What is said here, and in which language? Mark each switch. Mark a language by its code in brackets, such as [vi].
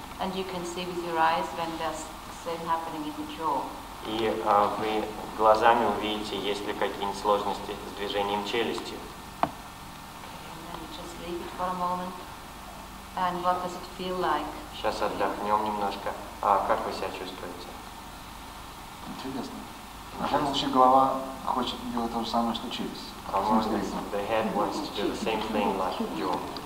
[en] And you can see with your eyes when there's same happening in the jaw. [ru] И вы глазами увидите, есть ли какие-нибудь сложности с движением челюстью. [en] And then you just leave it for a moment. And what does it feel like? [ru] Сейчас отдохнем немножко. Как вы себя чувствуете? Интересно. В данном случае голова хочет делать то же самое, что челюсть. [en] The head wants to do the same thing like the jaw.